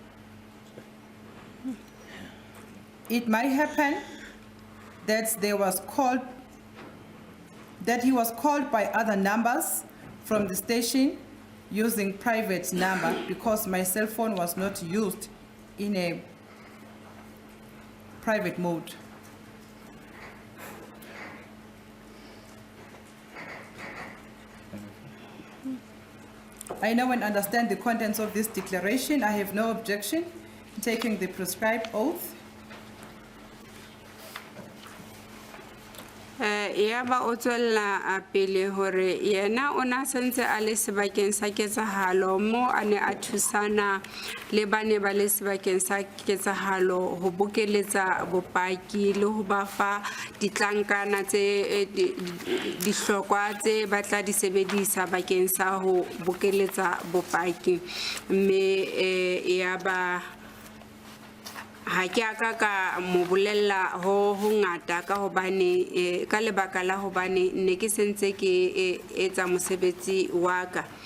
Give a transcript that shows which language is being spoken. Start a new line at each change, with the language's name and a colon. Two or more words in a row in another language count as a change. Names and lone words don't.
English: It might happen that he was called by other numbers from the station using private number because my cell phone was not used in a private mode. I know and understand the contents of this declaration. I have no objection to taking the prescribed oath.
Southern Sotho: Ya ba o tswella pele hore yena o na sentse a le sebakeng sa ketsahalo mo a ne a thusana le bane ba le sebakeng sa ketsahalo ho bokeletsa bopaki le ho ba fa ditlankana tse dihlokwa tse ba tla di sebedisa bakeng sa ho bokeletsa bopaki mme ya ba ha ke aka ka mo bolella ho ngata ka hobane ka lebaka la hobane ne ke sentse ke etsa mosebetsi wa ka